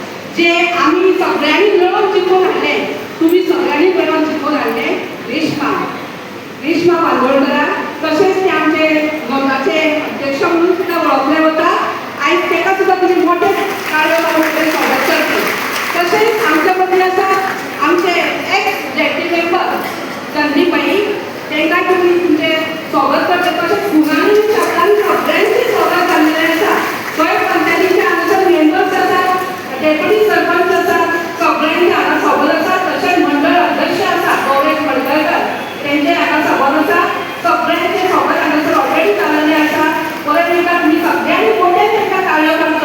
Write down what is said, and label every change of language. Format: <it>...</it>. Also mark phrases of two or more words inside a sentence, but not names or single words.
<mr>जे आम्ही सगळ्यांनी मिळून जिंकून आणले, तुम्ही सगळ्यांनी मिळून जिंकून आणले, ग्रीष्मा बांदोडकरा, तसेच ते आमचे गटाचे अध्यक्ष म्हणून सुद्धा ओळखले होतात आणि त्याला सुद्धा तुम्ही मोठे कार्यक्रमामध्ये स्वागत करते. तसेच आमच्यामध्ये असा आमचे एक्स जेटी मेंबर संदीपबाई, त्यांना तुम्ही तुमचे स्वागत करते. तसेच पुराणी शब्दांनी सगळ्यांचे स्वागत झालेले असतात.</mr> <kok>गोंय पंचायतीचे आमचे मेंबर्स असतात, डेप्युटी सरपंच असतात, सगळ्यांचे हांगा स्वागत आसा. तसेच मंडळ अध्यक्ष आसा गौरेश मडकयकर, त्यांचे हांगा स्वागत आसा. सगळ्यांचे स्वागत हांगासर ऑलरेडी जाल्लेले आसा. परत एकदा तुमी सगळ्यांनी मोठे तांकां ताळयो मारचो.</kok>